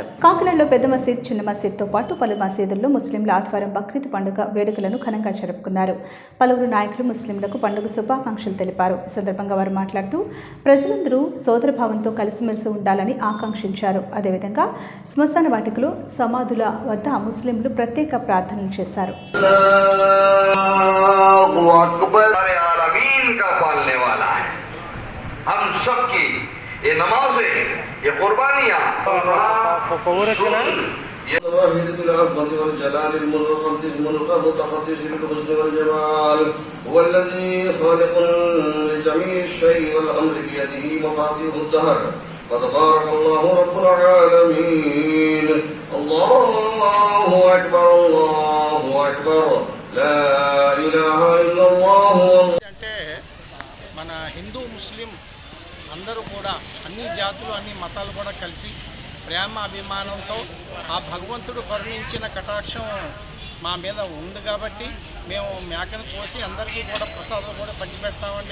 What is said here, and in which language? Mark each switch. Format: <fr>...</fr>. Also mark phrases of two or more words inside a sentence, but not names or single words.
<te>కాకినాడలో పెద్ద మసీద్, చిన్న మసీద్తో పాటు పలు మసీదుల్లో ముస్లింలు ఆదివారం బక్రీద్ పండుగ వేడుకలను ఘనంగా జరుపుకున్నారు. పలువురు నాయకులు ముస్లింలకు పండుగ శుభాకాంక్షలు తెలిపారు. ఈ సందర్భంగా వారు మాట్లాడుతూ ప్రజలందరూ సోదరభావంతో కలిసిమెలిసి ఉండాలని ఆకాంక్షించారు. అదేవిధంగా శ్మశాన వాటికలో సమాధుల వద్ద ముస్లింలు ప్రత్యేక ప్రార్థనలు చేశారు.</te> <ar>واحد العظمة والجلال المتقدس متقدس بالحسن والجمال هو الذي خالق لجميع الشيء والأمر بيده مفاتيح الدهر فتبارك الله رب العالمين. الله أكبر الله أكبر لا إله إلا الله.</ar> <te>అంటే మన హిందూ ముస్లిం అందరూ కూడా అన్ని జాతులు అన్ని మతాలు కూడా కలిసి ప్రేమ అభిమానంతో ఆ భగవంతుడు కరుణించిన కటాక్షం మా మీద ఉంది కాబట్టి మేము మేకను కోసి అందరికీ కూడా ప్రసాదం కూడా పంచిపెడతామండి.</te>